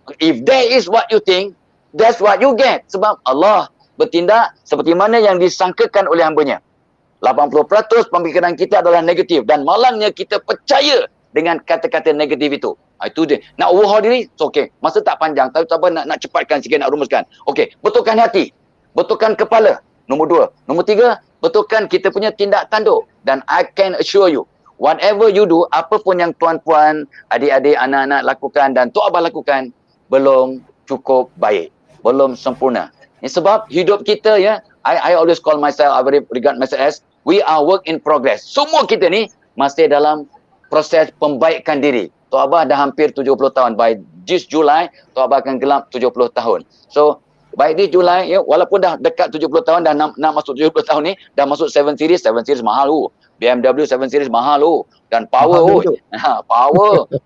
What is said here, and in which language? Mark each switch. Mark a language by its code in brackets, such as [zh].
[en] If that is what you think, that's what you get. [ms] Sebab Allah bertindak seperti mana yang disangkakan oleh hamba-Nya. 80% pemikiran kita adalah negatif dan malangnya kita percaya dengan kata-kata negatif itu. Itu dia. Nak overhaul diri, okey. Masa tak panjang, tapi tak apa nak cepatkan sikit, nak rumuskan. Okey, betulkan hati. Betulkan kepala. Nombor 2. Nombor 3, betulkan kita punya tindak tanduk. Dan [en] I can assure you, whatever you do, [ms] apa pun yang tuan-puan, adik-adik, anak-anak lakukan dan Tok Abah lakukan, belum cukup baik. Belum sempurna. Sebab hidup kita ya, [en] I always call myself, I regard myself as, we are work in progress. [ms] Semua kita ni masih dalam proses pembaikan diri. Tok Abah dah hampir 70 tahun. [en] By this Julai, [ms] Tok Abah akan gelap 70 tahun. So, [en] by this Julai, [ms] ya, walaupun dah dekat 70 tahun, dah nak masuk 70 tahun ni, dah masuk 7 Series. 7 Series mahal tu. BMW 7 Series mahal tu. Dan power tu. Power.